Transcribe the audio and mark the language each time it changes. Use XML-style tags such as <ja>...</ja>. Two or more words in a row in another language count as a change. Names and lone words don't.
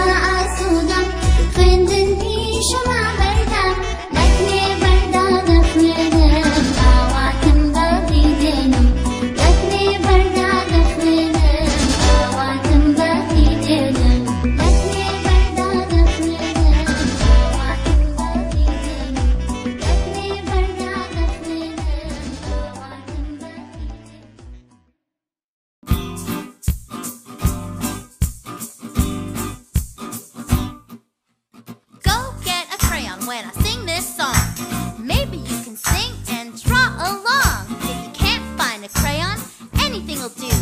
<ckb>ئاسوودەم خوێندن پیشەما هەردەم لەکوێ بەردا دەخوێنم ئاواتم بەدی دێنم لەکوێ بەردا دەخوێنم ئاواتم بەدی دێنم لەکوێ بەردا دەخوێنم ئاواتم بەدی دێنم لەکوێ بەردا دەخوێنم ئاواتم</ckb> <en>Go get a crayon when I sing this song. Maybe you can sing and draw along. If you can't find a crayon, anything will do.</en>